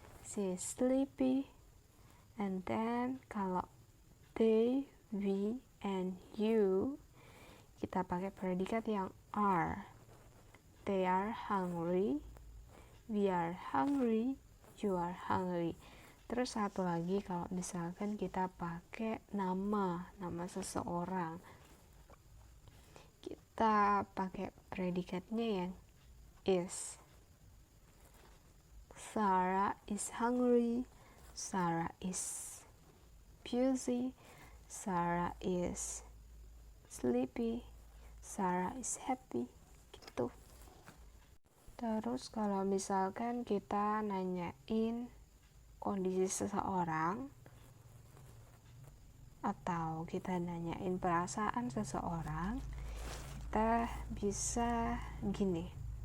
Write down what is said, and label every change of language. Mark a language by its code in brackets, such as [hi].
[en] she is sleepy. And then kalau they, we, and you, [id] kita pakai predikat yang [en] are. They are hungry, we are hungry, you are hungry. [id] Terus satu lagi kalau misalkan kita pakai nama seseorang, kita pakai predikatnya yang is. [en] Sarah is hungry, Sarah is busy, Sarah is sleepy, Sarah is happy, gitu. [id] Terus kalau misalkan kita nanyain kondisi seseorang atau kita nanyain perasaan seseorang, kita bisa gini.